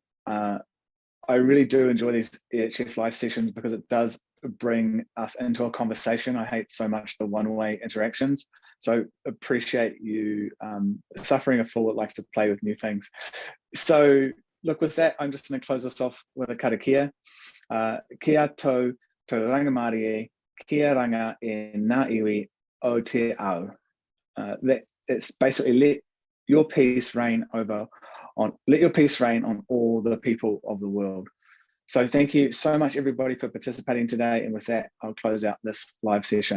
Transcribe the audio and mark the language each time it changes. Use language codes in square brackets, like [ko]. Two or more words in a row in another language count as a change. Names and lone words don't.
[en] I really do enjoy these EHF live sessions because it does bring us into a conversation. I hate so much the one-way interactions. So appreciate you suffering a fool that likes to play with new things. So look, with that, I'm just going to close this off with a karakia. [mi] Kia tau te rangamari e, kia ranga e ngā iwi o te ao. [en] It's basically let your peace reign on all the people of the world. So thank you so much, everybody, for participating today. And with that, I'll close out this live session.